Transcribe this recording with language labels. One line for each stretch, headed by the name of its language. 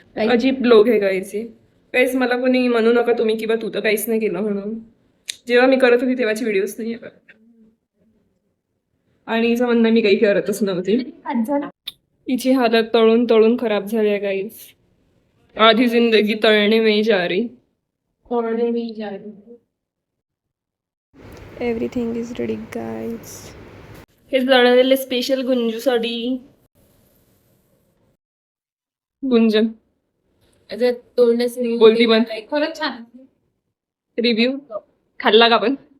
Marathi: अजीब लोक आहे गाईचे. काहीच मला कोणी म्हणू नका तुम्ही किंवा तू तर काहीच नाही केलं म्हणून. जेव्हा मी करत होती तेव्हाची व्हिडिओज नाही आहे. आणि हिचं म्हणणं मी काही करतच नव्हती. हिची हालत तळून तळून खराब झाली आहे गाईज.
Hindi: आधी जिंदगी तळणे में जा रही.
English: Everything is ready guys.
Marathi: हे जळलेले स्पेशल गुंजूसाठी. गुंजन बोलती पण. खरंच छान. रिव्ह्यू खाल्ला का पण?